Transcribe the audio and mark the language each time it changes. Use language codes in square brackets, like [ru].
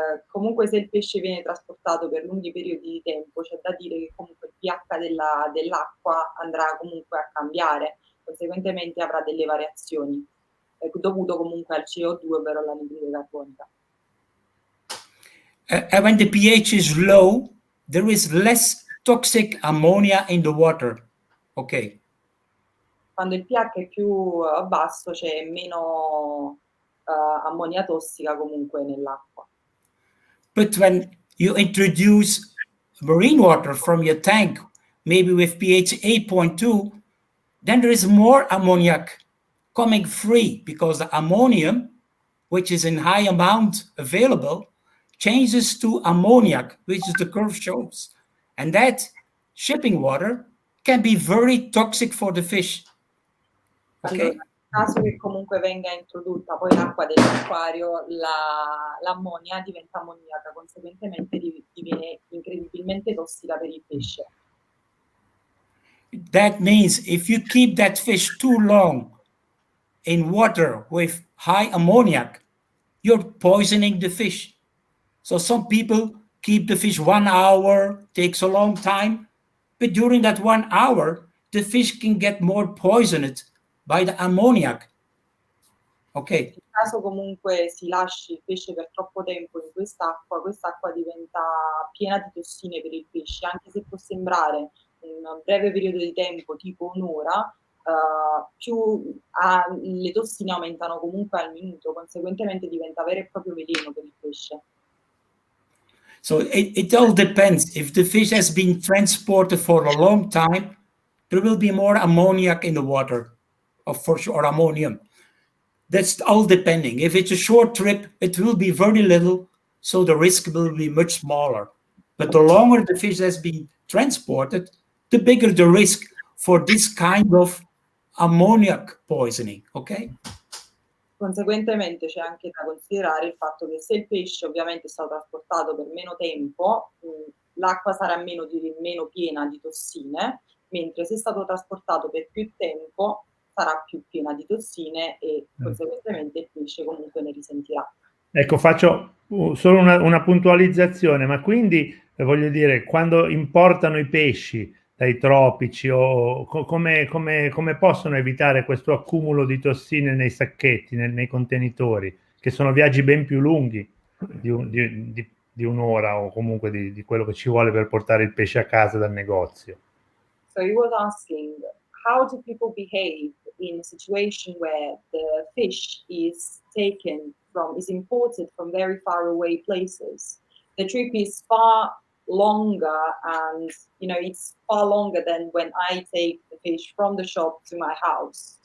[it] Comunque se il pesce viene trasportato per lunghi periodi di tempo, c'è da dire che comunque il pH dell'acqua andrà comunque a cambiare, conseguentemente avrà delle variazioni, dovuto comunque al CO2, ovvero all'anidride carbonica. [en] And when the pH is low, there is less toxic ammonia in the water. Okay. [it] Quando il pH è più basso c'è meno ammonia tossica comunque nell'acqua. [en] But when you introduce marine water from your tank, maybe with pH 8.2, then there is more ammoniac coming free because the ammonium, which is in high amount available, changes to ammoniac, which is the curve shows. And that shipping water can be very toxic for the fish. [it] Allora, nel caso che comunque venga introdotta poi l'acqua dell'acquario, l'ammonia diventa ammoniaca, conseguentemente diviene incredibilmente tossica per il pesce. [en] That means if you keep that fish too long in water with high ammoniac, you're poisoning the fish. So some people keep the fish 1 hour, takes a long time, but during that 1 hour, the fish can get more poisoned by the ammoniac. Ok. [it] Nel caso comunque si lasci il pesce per troppo tempo in quest'acqua diventa piena di tossine per il pesce, anche se può sembrare un breve periodo di tempo, tipo un'ora, più le tossine aumentano comunque al minuto, conseguentemente diventa vero e proprio veleno per il pesce. [en] So it all depends. If the fish has been transported for a long time, there will be more ammoniac in the water, for sure, or ammonium. That's all depending. If it's a short trip, it will be very little, so the risk will be much smaller. But the longer the fish has been transported, the bigger the risk for this kind of ammoniac poisoning, ok? [it] Conseguentemente c'è anche da considerare il fatto che se il pesce ovviamente è stato trasportato per meno tempo, l'acqua sarà meno piena di tossine, mentre se è stato trasportato per più tempo sarà più piena di tossine e conseguentemente il pesce comunque ne risentirà. Ecco, faccio solo una puntualizzazione, ma quindi voglio dire, quando importano i pesci dai tropici o come possono evitare questo accumulo di tossine nei sacchetti, nei contenitori, che sono viaggi ben più lunghi di un'ora o comunque di quello che ci vuole per portare il pesce a casa dal negozio. [en] So he was asking, how do people behave in a situation where the fish is imported from very far away places? The trip is far longer, and it's far longer than when I take the fish from the shop to my house.